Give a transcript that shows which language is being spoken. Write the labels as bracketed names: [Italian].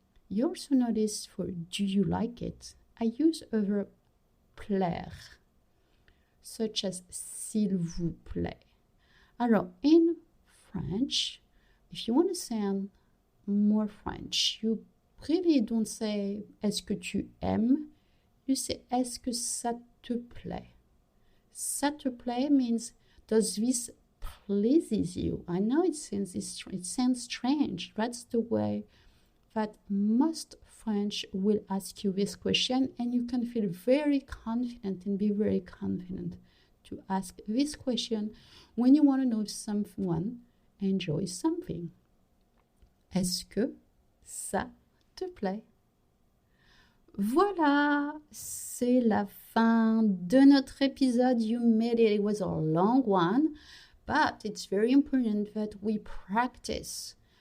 [English] You also notice for do you like it? I use a verb plaire, such as s'il vous plaît. Alors, in French, if you want to sound more French, you really don't say [French] est-ce que tu aimes? [English] You say [French] est-ce que ça te plaît? Ça te plaît [English] means does this pleases you? I know it sounds strange. That's the way that most French will ask you this question, and you can feel very confident and be very confident to ask this question when you want to know if someone enjoys something. [French] Est-ce que ça te plaît? Voilà, c'est la fin de notre épisode. [English] You made it. It was a long one, but it's very important that we practice.